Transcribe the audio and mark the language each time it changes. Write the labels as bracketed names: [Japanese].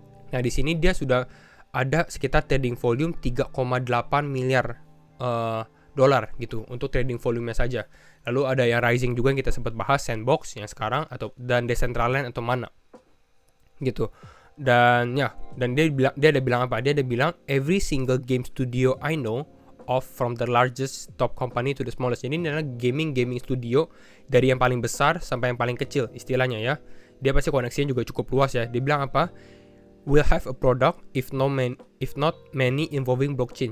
[Indonesian] Nah di sini dia sudah ada sekitar trading volume 3,8 miliar dolar gitu untuk trading volumenya saja. Lalu ada yang rising juga yang kita sempat bahas, Sandbox yang sekarang dan Decentraland atau Mana gitu. Dan ya, dan dia ada bilang apa? [English] Dia ada bilang every single game studio I know of, from the largest top company to the smallest. [Indonesian] Jadi ini adalah gaming studio dari yang paling besar sampai yang paling kecil istilahnya ya. Dia pasti koneksinya juga cukup luas ya. Dia bilang apa? [English] Will have a product if not many involving blockchain.